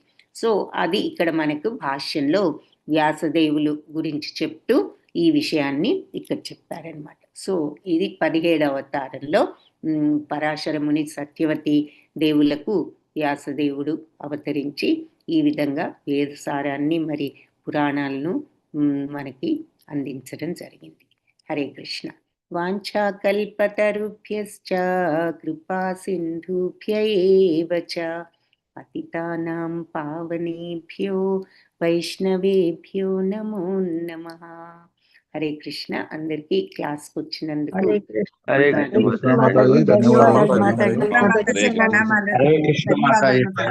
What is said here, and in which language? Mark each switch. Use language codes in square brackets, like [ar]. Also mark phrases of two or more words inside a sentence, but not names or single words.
[te] సో అది ఇక్కడ మనకు భాష్యంలో వ్యాసదేవులు గురించి చెప్తూ ఈ విషయాన్ని ఇక్కడ చెప్పారనమాట. సో ఇది 17వ అవతారంలో పరాశర ముని సత్యవతి దేవులకు వ్యాసదేవుడు అవతరించి ఈ విధంగా వేదసారాన్ని మరి పురాణాలను మనకి అందించడం జరిగింది. [sa] హరే కృష్ణ. వాంఛాకల్పతరుభ్యశ్చ కృపా సింధుభ్య ఏవ చ పతితానాం పావనేభ్యో వైష్ణవేభ్యో నమో నమః. హరే కృష్ణ. [te] అందరికీ క్లాస్కి వచ్చినందుకు [sa] హరే కృష్ణ.